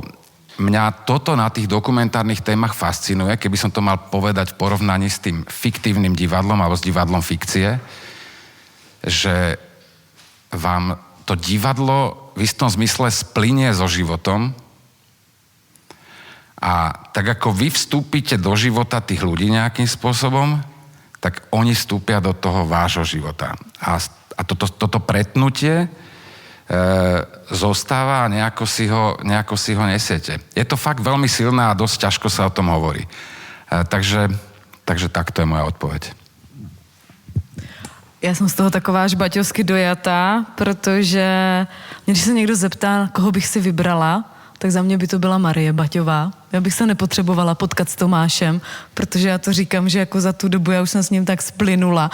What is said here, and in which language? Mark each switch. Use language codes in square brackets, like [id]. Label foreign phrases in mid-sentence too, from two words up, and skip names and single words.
[sk] Mňa toto na tých dokumentárnych témach fascinuje, keby som to mal povedať v porovnaní s tým fiktívnym divadlom alebo s divadlom fikcie, že vám to divadlo v istom zmysle splynie so životom a tak ako vy vstúpite do života tých ľudí nejakým spôsobom, tak oni vstúpia do toho vášho života. A toto pretnutie zostáva a nejako si ho nesiete. Je to fakt veľmi silné a dosť ťažko sa o tom hovorí. Takže takto je moja odpoveď. [cs] Já jsem z toho taková až baťovsky dojatá, protože když se někdo zeptá, koho bych si vybrala, tak za mě by to byla Marie Baťová. Já bych se nepotřebovala potkat s Tomášem, protože já to říkám, že jako za tu dobu já už jsem s ním tak splynula.